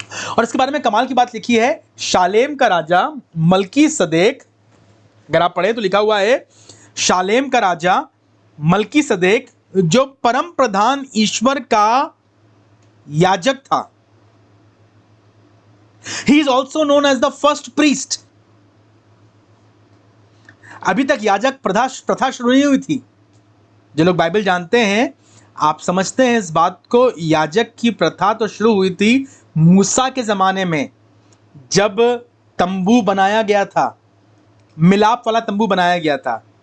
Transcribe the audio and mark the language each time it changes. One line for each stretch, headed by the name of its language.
Hindi: और इसके बारे में कमाल की बात लिखी है, शालेम का राजा मलकी सदेक, अगर आप पढ़े तो लिखा हुआ है, शालेम का राजा मलकी सदेक, जो परम प्रधान ईश्वर का याजक था।
English: He is also known as the first priest।
Hindi: अभी तक याजक प्रथा शुरू नहीं हुई थी। जो लोग बाइबल जानते हैं, आप समझते हैं इस बात को, याजक की प्रथा तो शुरू हुई थी मूसा के ज़माने में, जब तंबू बनाया गया था, मिलाप वाला तंबू बनाया गया था।